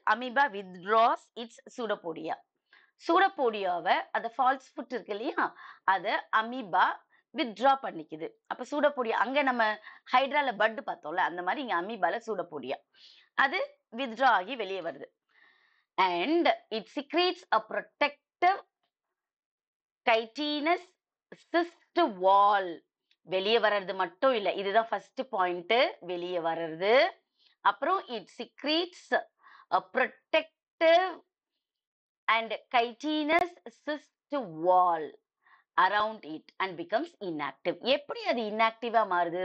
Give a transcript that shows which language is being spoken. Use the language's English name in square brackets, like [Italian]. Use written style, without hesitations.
[English] Amoeba withdraws its pseudopodia. [Tamil] சூடோபோடியாவை, அந்த falls food இருக்கு இல்லையா, அதை அமீபா வித்ட்ரா பண்ணிக்குது. அப்ப சூடோபோடியா, அங்க நம்ம ஹைட்ரால பட் பார்த்தோம்ல, அந்த மாதிரி இங்க அமீபால சூடோபோடியா அது வித்ட்ரா ஆகி வெளியே வருது. [English] And it secretes a protective chitinous cyst wall. [Tamil] வெளியே வர்றது மட்டும் இல்லை, இதுதான் ஃபர்ஸ்ட் பாயிண்ட், வெளியே வர்றது. [English] அப்புறம் இட் secretes a protective and chitinous cyst wall around it and becomes inactive. [Tamil] எப்படி அது இன்ஆக்டிவா மாறுது?